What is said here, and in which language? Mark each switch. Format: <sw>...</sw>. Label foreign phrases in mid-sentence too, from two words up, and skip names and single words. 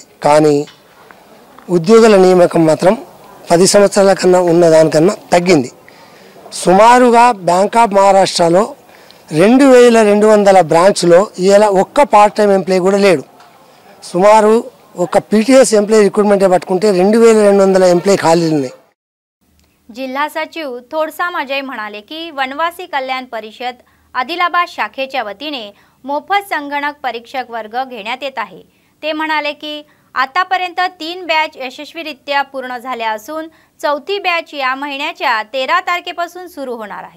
<te>కానీ ఉద్యోగుల నియామకం మాత్రం 10 సంవత్సరాల కన్నా ఉన్నదానికన్నా తగ్గింది. సుమారుగా బ్యాంక్ ఆఫ్ మహారాష్ట్రలో 2200 బ్రాంచ్లో ఇలా ఒక్క</te> <en>part time employee</en> <te>కూడా లేడు. సుమారు ఒక</te> <en>PTS employee recruitment</en> <te>పట్టుకుంటే 2200 ఎంప్లాయీ ఖాళీలు ఉన్నాయి.</te> <mr>जिल्हा सचिव थोडसाम अजय म्हणाले की वनवासी कल्याण परिषद आदिलाबाद शाखेच्या वतीने मोफत संगणक परीक्षक वर्ग घेण्यात येत आहे. ते म्हणाले की आतापर्यंत 3 बॅच यशस्वीरित्या पूर्ण झाल्या असून 4थी बॅच या महिन्याच्या 13 तारखेपासून सुरू होणार आहे.</mr>